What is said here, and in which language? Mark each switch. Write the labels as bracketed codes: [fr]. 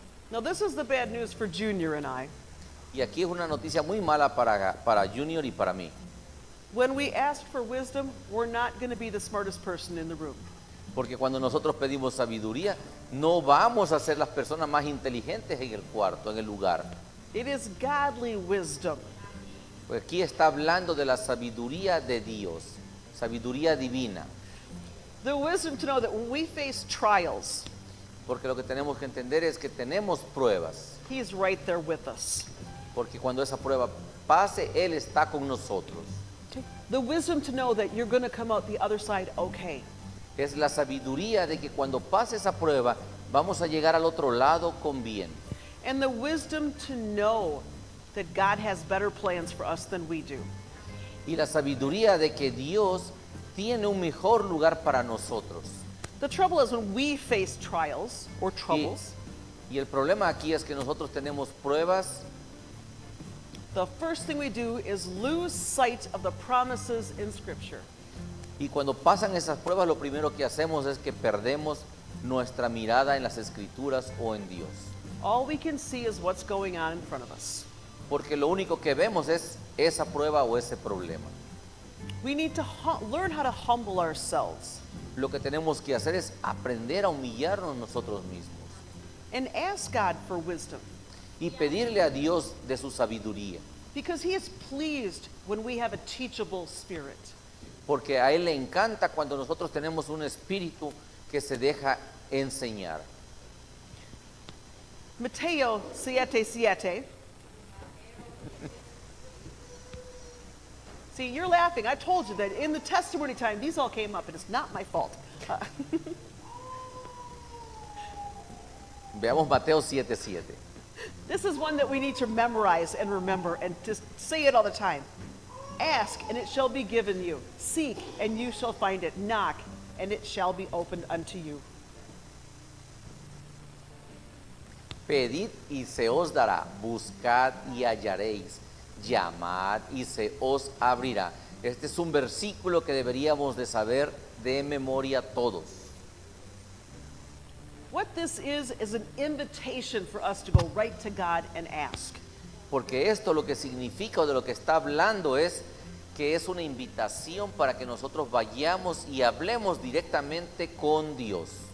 [en] Now, this is the bad news for Junior and I. [es] Y aquí es una noticia muy mala para Junior y para mí. [en] When we ask for wisdom, we're not going to be the smartest person in the room. [es] Porque cuando nosotros pedimos sabiduría, no vamos a ser las personas más inteligentes en el cuarto, en el lugar. [en] It is godly wisdom. [es] Pues aquí está hablando de la sabiduría de Dios, sabiduría divina. [en] The wisdom to know that when we face trials, [es] Porque lo que tenemos que entender es que tenemos pruebas. [en] He's right there with us. [es] Porque cuando esa prueba pase, Él está con nosotros. [en] The wisdom to know that you're going to come out the other side okay. [es] Es la sabiduría de que cuando pase esa prueba, vamos a llegar al otro lado con bien. [en] And the wisdom to know that God has better plans for us than we do. [es] Y la sabiduría de que Dios tiene un mejor lugar para nosotros. [en] The trouble is when we face trials or troubles, [es] Y el problema aquí es que nosotros tenemos pruebas [en] the first thing we do is lose sight of the promises in Scripture. [es] y cuando pasan esas pruebas lo primero que hacemos es que perdemos nuestra mirada en las escrituras o en Dios. [en] All we can see is what's going on in front of us. [es] Porque lo único que vemos es esa prueba o ese problema. [en] We need to learn how to humble ourselves [es] Lo que tenemos que hacer es aprender a humillarnos nosotros mismos [en] and ask God for wisdom, [es] y pedirle a Dios de su sabiduría. [en] because He is pleased when we have a teachable spirit. [es] Porque a Él le encanta cuando nosotros tenemos un espíritu que se deja enseñar. Mateo 7:7. [en] See, you're laughing. I told you that in the testimony time, these all came up, and it's not my fault. [es] Veamos Mateo 7:7. [en] This is one that we need to memorize and remember and just say it all the time. Ask, and it shall be given you. Seek, and you shall find it. Knock, and it shall be opened unto you. [es] Pedid y se os dará, buscad y hallaréis, llamad y se os abrirá. Este es un versículo que deberíamos de saber de memoria todos. [en] What this is an invitation for us to go right to God and ask. [es] Porque esto lo que significa o de lo que está hablando es que es una invitación para que nosotros vayamos y hablemos directamente con Dios.